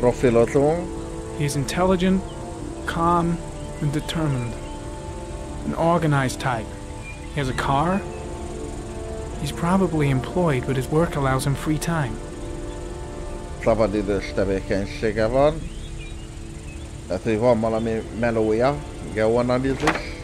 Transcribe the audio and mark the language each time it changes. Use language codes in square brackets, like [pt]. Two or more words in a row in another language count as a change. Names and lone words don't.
[hu] Profilozunk. [en] He is intelligent, calm, and determined. An organized type. He has a car. He's probably employed, but his work allows him free time. [hu] Szabadidős tevékenysége van. Tehát, hogy van valami melója, geoanalízis.